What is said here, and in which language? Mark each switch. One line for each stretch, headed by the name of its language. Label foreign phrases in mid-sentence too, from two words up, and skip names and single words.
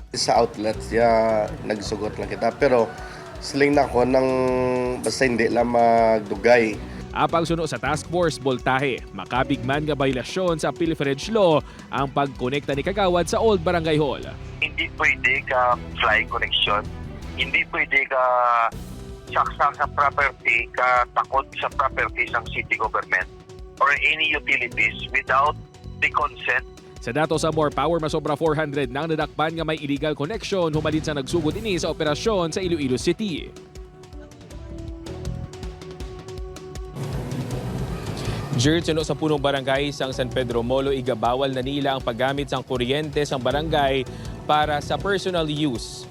Hiligaynon: Sa outlets ya nagsugot lang kita pero siling na ko nang basta hindi lang magdugay. Apang suno sa Task Force Voltahe, makabig man nga baylasyon sa pilferage law ang pagkonekta ni Kagawad sa Old Barangay Hall. Hindi pwede ka fly connection, hindi pwede ka saksak sa property, ka takot sa property ng
English: city government or any utilities without the consent.
Hiligaynon: Sa dato sa More Power, masobra 400 nang nadakpan nga may illegal connection humalin sa nagsugod ini sa operasyon sa Iloilo City. Jerd, suno sa punong barangay sang San Pedro Molo, igabawal na nila ang paggamit sang kuryente sang barangay para sa
English: personal use.